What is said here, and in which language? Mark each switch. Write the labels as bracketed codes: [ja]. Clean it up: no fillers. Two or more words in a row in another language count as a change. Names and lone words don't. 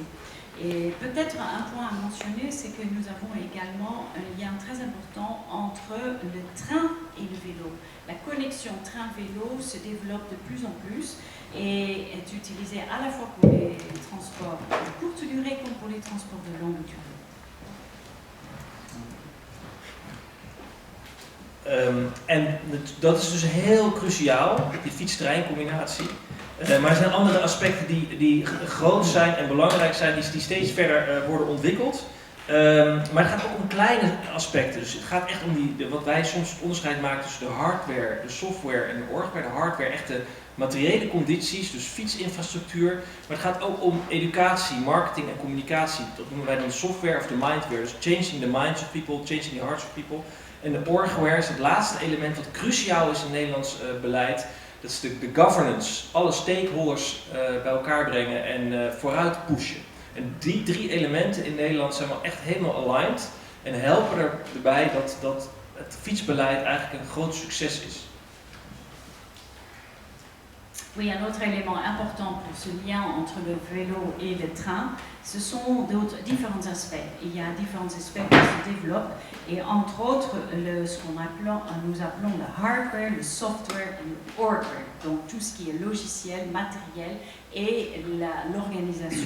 [fr] Et peut-être un point à mentionner, c'est que nous avons également un lien très important entre le train et le vélo. La connexion train-vélo se développe de plus en plus et est utilisée à la fois pour les transports de courte durée comme pour les transports de longue durée. [nl] En dat is dus heel cruciaal, die fiets-trein-combinatie. Maar er zijn andere aspecten die groot zijn en belangrijk zijn, die steeds verder worden ontwikkeld. Maar het gaat ook om kleine aspecten. Dus het gaat echt om wat wij soms onderscheid maken tussen de hardware, de software en de org. Bij de hardware echt de materiële condities, dus fietsinfrastructuur. Maar het gaat ook om educatie, marketing en communicatie. Dat noemen wij dan de software of de mindware. [en] Dus changing the minds of people, changing the hearts of people. [nl] En de orgware is het laatste element wat cruciaal is in Nederlands beleid. Dat is de governance. Alle stakeholders bij elkaar brengen en vooruit pushen. En die 3 elementen in Nederland zijn wel echt helemaal aligned. En helpen erbij dat het fietsbeleid eigenlijk een groot succes is. [fr] Oui, un autre élément important pour ce lien entre le vélo et le train, ce sont différents aspects. Il y a différents aspects qui se développent et entre autres ce nous appelons le hardware, le software et le hardware, donc tout ce qui est logiciel, matériel et l'organisation.